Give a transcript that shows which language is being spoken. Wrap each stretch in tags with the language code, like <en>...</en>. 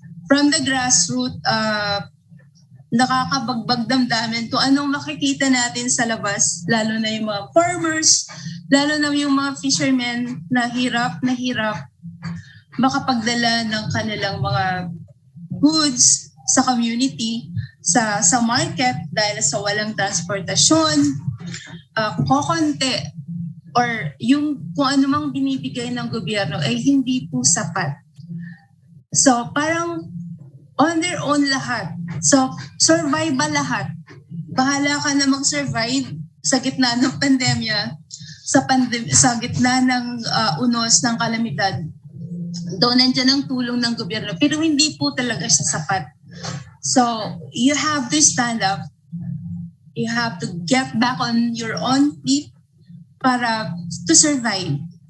<tl>From the grassroots, nakakabagbag damdamin kung anong makikita natin sa labas, lalo na yung mga farmers, lalo na yung mga fishermen na hirap makapagdala ng kanilang mga goods sa community, sa market dahil sa walang transportasyon. Kokonti or yung kung ano mang binibigay ng gobyerno ay hindi po sapat. So parang</tl> <en>on their own</en> <tl>lahat. So survival lahat. Bahala ka na mag-survive sa gitna ng pandemya, sa gitna ng unos ng kalamidad. Doon nandiyan ang tulong ng gobyerno. Pero hindi po talaga siya sapat.</tl> <en>So you have to stand up. You have to get back on your own feet to survive.</en>